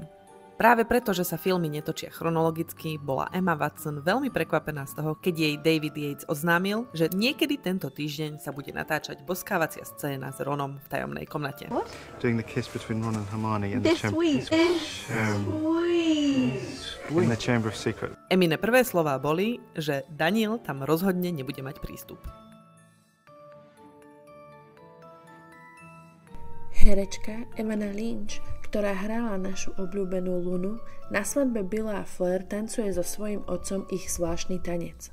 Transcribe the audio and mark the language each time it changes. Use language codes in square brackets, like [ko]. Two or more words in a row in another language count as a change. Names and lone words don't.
[sk] Práve preto, že sa filmy netočia chronologicky, bola Emma Watson veľmi prekvapená z toho, keď jej David Yates oznámil, že niekedy tento týždeň sa bude natáčať boskávacia scéna s Ronom v tajomnej komnate. [en] What? Doing the kiss between Ron and Hermione in This sweet. In the Chamber of Secrets. [sk] Emine prvé slová boli, že Daniel tam rozhodne nebude mať prístup. Herečka Evanna Lynch, ktorá hrala našu obľúbenú Lunu, na svadbe Billa a Fleur tancuje so svojím otcom ich zvláštny tanec.